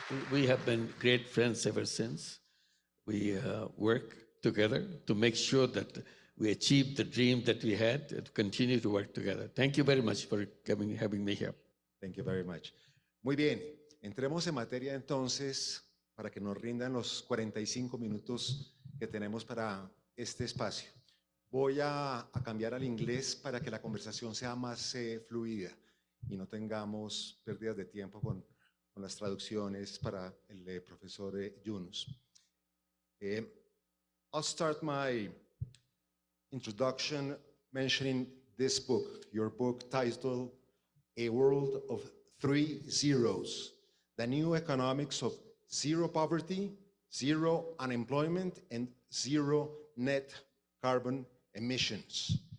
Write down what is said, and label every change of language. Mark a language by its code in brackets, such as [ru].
[en] We have been great friends ever since. We work together to make sure that we achieve the dream that we had and continue to work together. Thank you very much for having me here. Thank you very much. [es] Muy bien, entremos en materia entonces para que nos rindan los 45 minutos que tenemos para este espacio. Voy a cambiar al inglés para que la conversación sea más fluida y no tengamos pérdidas de tiempo con las traducciones para el profesor Yunus. [en] I'll start my introduction mentioning this book, your book titled A World of Three Zeros, The New Economics of Zero Poverty, Zero Unemployment, and Zero Net Carbon Emissions.